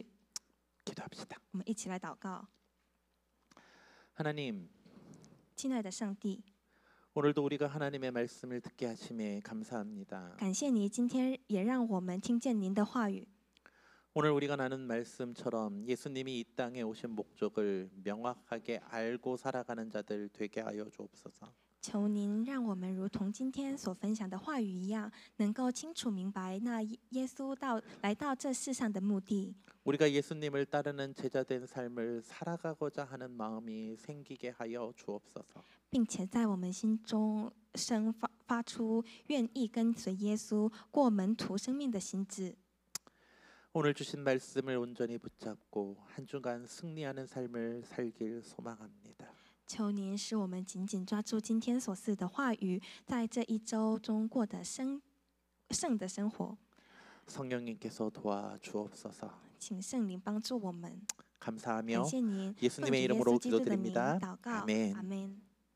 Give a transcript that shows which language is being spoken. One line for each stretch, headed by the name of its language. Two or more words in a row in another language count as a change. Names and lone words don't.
Korean: 기도합시다.
Chinese: 我们一起来祷告，
Korean: 하나님,
Chinese: 亲爱的上帝，
Korean: 오늘도 우리가 하나님의 말씀을 듣게 하심에 감사합니다.
Chinese: 感谢你今天也让我们听见您的话语。
Korean: 오늘 우리가 나눈 말씀처럼 예수님이 이 땅에 오신 목적을 명확하게 알고 살아가는 자들 되게 하여 주옵소서.
Chinese: 求您让我们如同今天所分享的话语一样，能够清楚明白那耶稣来到这世上的目的，
Korean: 우리가 예수님을 따르는 제자된 삶을 살아가고자 하는 마음이 생기게 하여 주옵소서.
Chinese: 并且在我们心中发出愿意跟随耶稣过门徒生命的心志。
Korean: 오늘 주신 말씀을 온전히 붙잡고 한 주간 승리하는 삶을 살길 소망합니다.
Chinese: 求您使我们紧紧抓住今天所赐的话语，在这一周中过得圣的生活。
Korean: 성령님께서 도와주옵소서.
Chinese: 请圣灵帮助我们。
Korean: 감사하며
Chinese: 感谢您，奉主
Korean: 예수님의
Chinese: 耶
Korean: 이름으로
Chinese: 稣基督的名
Korean: 기도드립니다.
Chinese: 祷告，
Korean: 아멘.
Chinese: 阿门。